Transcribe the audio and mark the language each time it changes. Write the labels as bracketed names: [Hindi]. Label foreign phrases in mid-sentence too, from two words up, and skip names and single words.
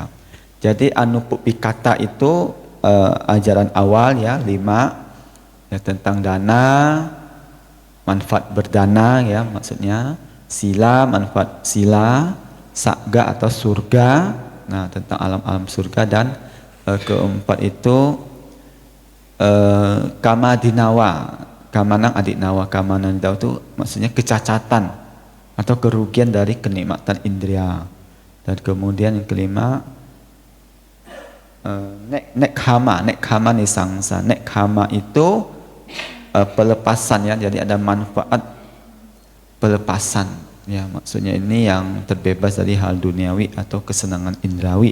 [Indonesian] Jadi Anupupikata itu ajaran awal ya, 5 ya, tentang dana, manfaat berdana ya, maksudnya sila, manfaat sila, sagga atau surga, nah tentang alam-alam surga, dan keempat itu kamadinawa, [Pali] kamanang adinawa. Kamanang adinawa [Indonesian] itu maksudnya kecacatan atau kerugian dari kenikmatan indria. Dan kemudian yang kelima [Pali] nekhama nisangsa. [Indonesian] Nekhama itu pelepasan ya, jadi ada manfaat pelepasan ya, maksudnya ini yang terbebas dari hal duniawi atau kesenangan indrawi.